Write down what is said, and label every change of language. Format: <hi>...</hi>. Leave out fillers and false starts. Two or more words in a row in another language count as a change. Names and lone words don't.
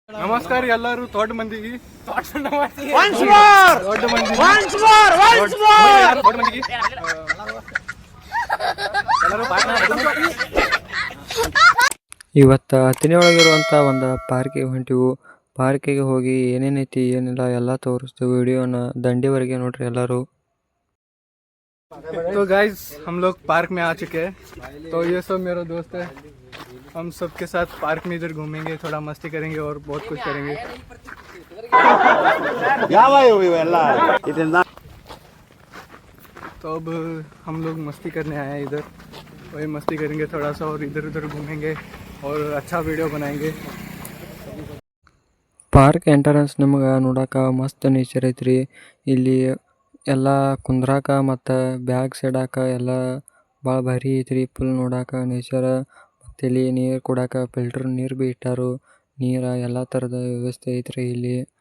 <kn>ನಮಸ್ಕಾರ ಎಲ್ಲರೂ ದೊಡ್ಡ ಮಂದಿಗೆ ದೊಡ್ಡ ಮಂದಿಗೆ ಇವತ್ತು ಹತ್ತಿನಿಯೊಳಗಿರುವಂಥ ಒಂದು ಪಾರ್ಕಿಗೆ ಹೊಂಟಿವು. ಪಾರ್ಕಿಗೆ ಹೋಗಿ ಏನೇನೈತಿ ಏನಿಲ್ಲ ಎಲ್ಲ ತೋರಿಸ್ತೀವಿ. ವಿಡಿಯೋನ ದಂಡಿವರೆಗೆ ನೋಡ್ರಿ ಎಲ್ಲರೂ.</kn> <hi>तो गाइस हम लोग पार्क में आ चुके हैं. तो ये सब मेरा दोस्त है. हम सबके साथ पार्क में इधर घूमेंगे, थोड़ा मस्ती करेंगे और बहुत कुछ करेंगे. तो अब हम लोग मस्ती करने आए हैं इधर. वही मस्ती करेंगे थोड़ा सा और इधर उधर घूमेंगे और अच्छा वीडियो बनाएंगे.</hi> <en>park entrance</en> <kn>ನಮಗೆ ನೋಡೋಕೆ ಮಸ್ತ್ ನೇಚರ್ ಐತ್ರಿ. ಇಲ್ಲಿ ಎಲ್ಲ ಕುಂದ್ರಾಕ ಮತ್ತು ಬ್ಯಾಗ್ಸ್ ಇಡಾಕ ಎಲ್ಲ ಭಾಳ ಭಾರಿ ಐತ್ರಿ. ಫುಲ್ ನೋಡೋಕೆ ನೇಚರ್. ಮತ್ತು ಇಲ್ಲಿ ನೀರು ಕುಡಾಕ ಫಿಲ್ಟರ್ ನೀರು ಭೀ ಇಟ್ಟಾರು. ನೀರು ಎಲ್ಲ ಥರದ ವ್ಯವಸ್ಥೆ ಐತ್ರಿ ಇಲ್ಲಿ.</kn>